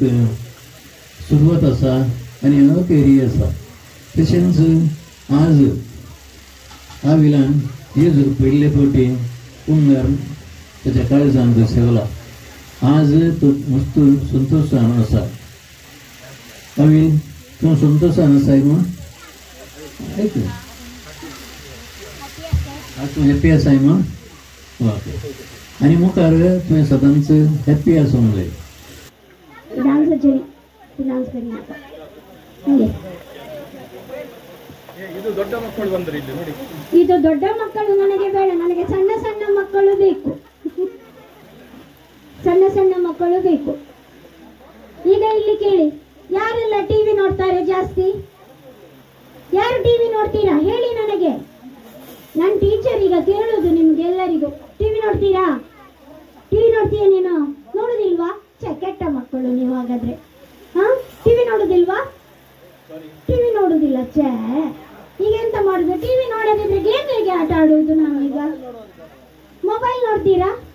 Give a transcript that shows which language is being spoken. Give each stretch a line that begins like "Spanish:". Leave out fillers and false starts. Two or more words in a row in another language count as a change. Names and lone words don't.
Konkani: सुरवात आसा आनी अखेरी आसा तशेंच आज आविलान जेजूक पयले फावटी पुंगार ताच्या काळजांत सेवला आज तो मस्त संतोशान आसा आविल तूं संतोशान आसा न्हू आयक तूं हॅप्पी आसाय न्हू ओके आनी मुखार तुवें सदांच हॅप्पी आसूंक जाय डान्स करिनाका
Kannada: ಇದು ದೊಡ್ಡ ಮಕ್ಕಳು ಬಂದ್ರೆ ಇಲ್ಲಿ ನೋಡಿ ಇದು ದೊಡ್ಡ ಮಕ್ಕಳು ನನಗೆ ಬೇಡ ನನಗೆ ಸಣ್ಣ ಸಣ್ಣ ಮಕ್ಕಳು ಬೇಕು ಸಣ್ಣ ಸಣ್ಣ ಮಕ್ಕಳು ಬೇಕು ಈಗ ಇಲ್ಲಿ ಕೇಳಿ ಯಾರೆಲ್ಲ ಟಿವಿ ನೋಡ್ತಾರೆ ಜಾಸ್ತಿ ಯಾರು ಟಿವಿ ನೋಡ್ತೀರಾ ಹೇಳಿ ನನಗೆ ನನ್ನ ಟೀಚರ್ ಈಗ ಕೇಳೋದು ನಿಮ್ಗೆ ಎಲ್ಲರಿಗೂ ಟಿವಿ ನೋಡ್ತೀರಾ ಟಿವಿ ನೋಡ್ತೀಯ ನೀನು ನೋಡುದಿಲ್ವಾ ಕೆಟ್ಟ ಮಕ್ಕಳು ನೀವು ಹಾಗಾದ್ರೆ ಟಿವಿ ನೋಡುದಿಲ್ವಾ ಟಿವಿ ನೋಡುದಿಲ್ಲ ಛೇ ಈಗ ಎಂತ ಮಾಡುದು ಟಿವಿ ನೋಡದಿದ್ರೆ ಗೇಮ್ ಹೇಗೆ ಆಟ ಆಡುವುದು ನಾವೀಗ ಮೊಬೈಲ್ ನೋಡ್ತೀರಾ